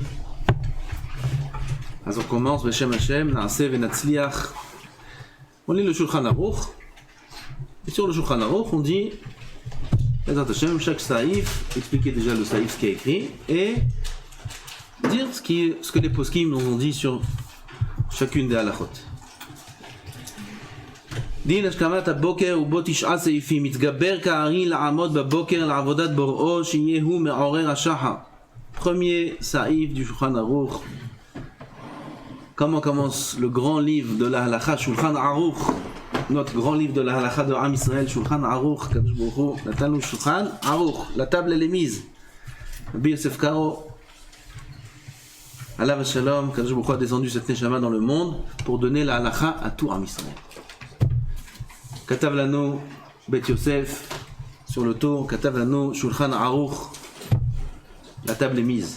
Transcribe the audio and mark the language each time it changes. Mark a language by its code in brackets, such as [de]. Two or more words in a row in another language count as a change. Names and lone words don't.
[fr] Alors on commence, [he] בשם השם, נעשה ונצליח. [fr] On lit le Shulchan Aruch. Et sur le Shulchan Aruch, on dit, [he] בעזרת השם, [fr] chaque saïf, expliquer déjà le saïf, ce qui est écrit, et dire ce que les poskim nous ont dit sur chacune des halachot. [he] דין השכמת הבוקר ובו 9 סעיפים מתגבר כארי לעמוד בבוקר לעבודת בוראו שיהיה הוא מעורר השחר. [fr] Premier saïf du Shulchan Aruch. Comment commence le grand livre de la Halacha, Shulchan Aruch, notre grand livre de la Halacha de [he] עם ישראל, [fr] Shulchan Aruch, [he] קדוש ברוך הוא, נתנו [fr] Shulchan Aruch, la table elle est mise. Rabbi Yosef Karo, [he] עליו שלום, קדוש ברוך הוא [fr] a descendu cette neshama dans le monde pour donner la Halacha à tout [he] עם ישראל. כתב לנו, בית יוסף, [fr] sur le tour, [he] כתב לנו, שולחן ערוך, [fr] la table est mise.